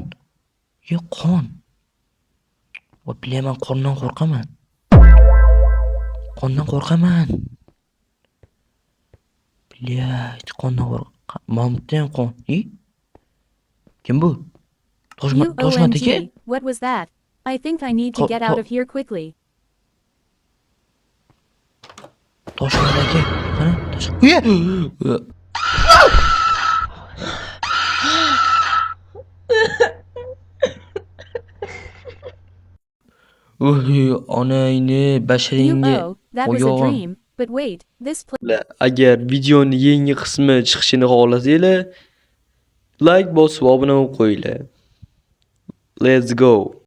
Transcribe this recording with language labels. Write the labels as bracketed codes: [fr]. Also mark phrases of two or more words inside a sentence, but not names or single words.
[uz] Qon. Bilaman, qondan qo'rqaman. Bilayt, qondan qo'rqaman. Mamutda ham qon. Kim bu? Toshmatiki? [en] What was that? I think I need to get out of here quickly. [uz] Toshmataki. Qani? Onangni basharingga. [en] That was a dream. But wait, this place. [uz] Agar videoni yangi qismi chiqishini xohlasanglar, like bosib obuna bo'lib qo'yinglar. [en] Let's go.